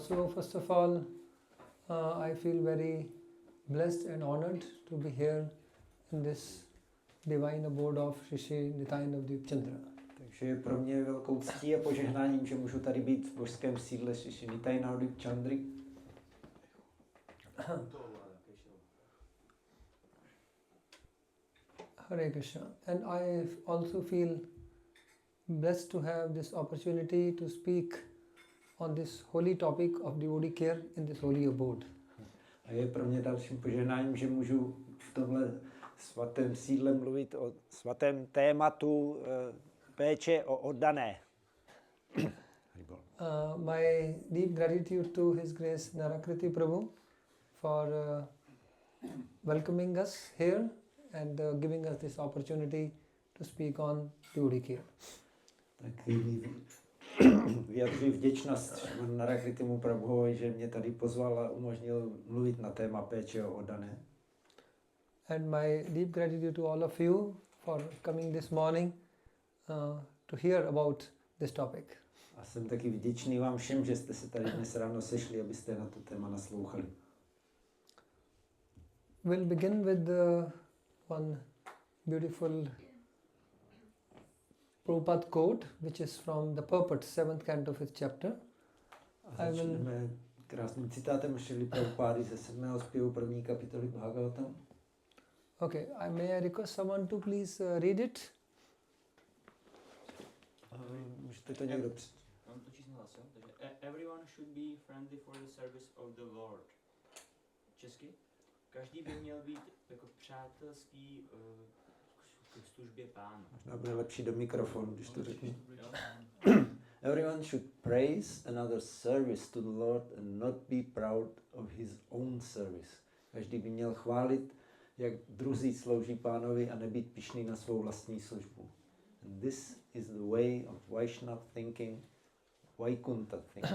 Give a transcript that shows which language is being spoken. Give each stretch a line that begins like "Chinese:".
English: So first of all, I feel very blessed and honored to be here in this divine abode of Shri Nityananda Dipchandra.
Czech: Takže je pro mě velkou ctí a požehnáním, že můžu tady být v božském sídle Shri Nityananda Dipchandry.
Sanskrit: Hare Krishna.
English: And I also feel blessed to have this opportunity to speak on this holy topic of devotee care in this holy abode.
Czech: A je pro mě dalším požehnáním, že můžu v tomhle svatém sídle mluvit o svatém tématu péče o oddané.
English: My deep gratitude to His Grace Narakriti Prabhu for welcoming us here and giving us this opportunity to speak on devotee care.
Czech: Tak vyjadřuji vděčnost Narakritimu Prabhuovi, že mě tady pozval a umožnil mluvit na téma péče o oddané.
English: And my deep gratitude to all of you for coming this morning to hear about this topic.
Czech: A jsem taky vděčný vám všem, že jste se tady dnes ráno sešli, abyste na to téma naslouchali.
English: We'll begin with one beautiful Prabhupada quote, which is from the purport, 7th canto, 5th chapter.
Czech: A začneme krásným citátem Šrily Prabhupády ze 7. zpěvu 1. kapitoly Bhagavatam.
English: Okay, may I request someone to please read it?
Czech: Můžete to někdo přečíst? Mám to číst na hlas, jo?
English: Takže everyone should be friendly for the service of the Lord.
Czech: Česky? Každý by měl být jako přátelský k službě Pána. Možná bude lepší do mikrofonu, když to řeknu.
English: Everyone should praise another's service to the Lord and not be proud of his own service.
Czech: Každý by měl chválit, jak druzí slouží Pánovi a nebýt pyšný na svou vlastní službu.
English: And this is the way of Vaishnava thinking, Vaikunta thinking.